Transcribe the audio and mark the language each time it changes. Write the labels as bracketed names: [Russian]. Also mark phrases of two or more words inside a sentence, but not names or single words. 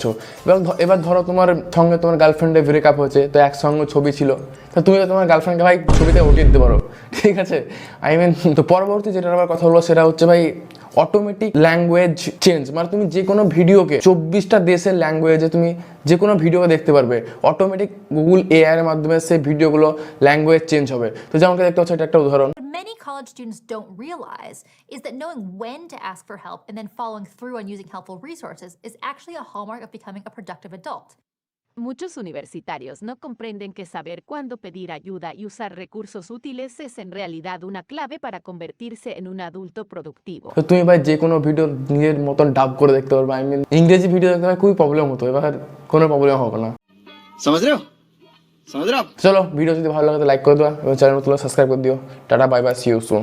[Bangla] এবার ধরো তোমার সঙ্গে তোমার গার্লফ্রেন্ডের ব্রেকআপ হয়েছে, তো একসঙ্গে ছবি ছিল, তো তুমি তোমার গার্লফ্রেন্ডকে ভাই ছবিতে উঠিয়ে দিতে পারো, ঠিক আছে? তো পরবর্তী যেটার আবার কথা বলবো সেটা হচ্ছে ভাই [English] automatic language change. [Bangla] মানে তুমি যে কোনো ভিডিওকে 24টা দেশের ল্যাঙ্গুয়েজে তুমি যে কোনো ভিডিওকে দেখতে পারবে, [English] automatic Google AI [Bangla] এর মাধ্যমে সেই ভিডিওগুলো [English] language change [Bangla] হবে। তো যেমন দেখতে পাচ্ছ এটা একটা উদাহরণ। [English] Many college students don't realize is that knowing when to ask for help and then following through on using helpful resources is actually a hallmark of becoming a productive adult. [Spanish] Muchos universitarios no comprenden que saber cuándo pedir ayuda y usar recursos útiles es en realidad una clave para convertirse en un adulto productivo. [Bangla] তো তুমি ভাই যে কোনো ভিডিও নিজের মতন ডাব করে দেখতে পারবে। ইংরেজি ভিডিও দেখতে খুবই প্রবলেম হতো, এবার কোনো প্রবলেম হবে না। [Hindi] समझ रहे हो? [Bangla] চলো ভিডিও যদি ভালো লাগে লাইক করে দেওয়া এবং চ্যানেল নতুন সাবস্ক্রাইব করে দিও। [English] tata bye bye, see you soon.